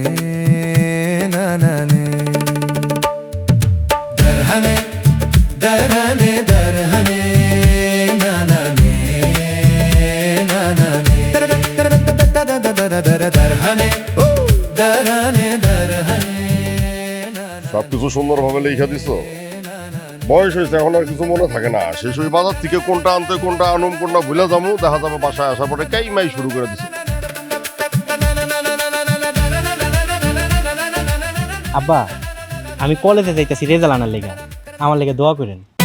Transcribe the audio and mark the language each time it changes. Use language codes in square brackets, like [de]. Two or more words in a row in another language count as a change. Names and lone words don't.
[bn] नानाने दरहने दरहने दरहने नानाने नानाने दरहने दरहने दरहने সবকিছু সুন্দরভাবে লেখা দিছো। বয়স হয়েছে, এখন আর কিছু মনে থাকে না। শেষ ওই বাজার থেকে কোনটা আনতে কোনটা আনুম কোনটা ভুলে যাবো, দেখা যাবে বাসায় আসার পরে কাইমাই শুরু করে দিছে। আব্বা, আমি কলেজে যাইতেছি রেজাল্ট আনার লেগে, আমার লেগে দোয়া করেন।